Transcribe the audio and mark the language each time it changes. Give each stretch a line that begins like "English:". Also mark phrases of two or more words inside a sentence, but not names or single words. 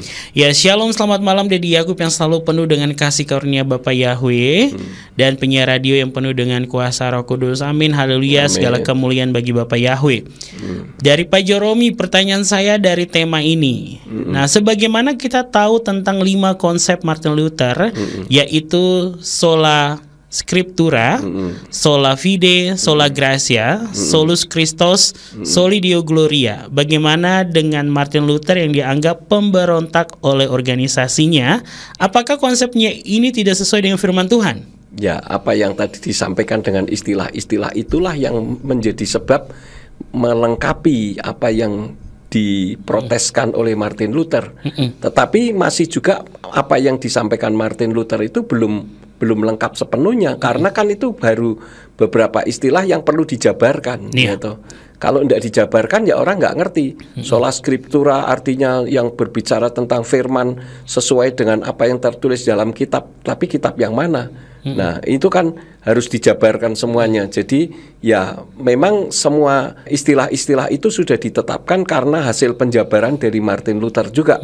Indonesian: Ya, shalom, selamat malam Dedi Yakub yang selalu penuh dengan kasih karunia Bapa Yahweh dan penyiar radio yang penuh dengan kuasa Roh Kudus. Amin, haleluya, segala kemuliaan bagi Bapa Yahweh. Dari Pak Joromi, pertanyaan saya dari tema ini. Nah, sebagaimana kita tahu tentang 5 konsep Martin Luther, yaitu
Latin: sola scriptura, sola fide, sola gratia, solus Christus, soli Deo gloria.
Indonesian: Bagaimana dengan Martin Luther yang dianggap pemberontak oleh organisasinya? Apakah konsepnya ini tidak sesuai dengan firman Tuhan? Ya, apa yang tadi disampaikan dengan istilah-istilah itulah yang menjadi sebab melengkapi apa yang diproteskan oleh Martin Luther. Tetapi masih juga apa yang disampaikan Martin Luther itu belum lengkap sepenuhnya, karena kan itu baru beberapa istilah yang perlu dijabarkan. Gitu. Kalau tidak dijabarkan ya orang nggak ngerti.
Latin: Sola scriptura
Indonesian: artinya yang berbicara tentang firman sesuai dengan apa yang tertulis dalam kitab. Tapi kitab yang mana? Nah, itu kan harus dijabarkan semuanya. Jadi ya memang semua istilah-istilah itu sudah ditetapkan karena hasil penjabaran dari Martin Luther juga.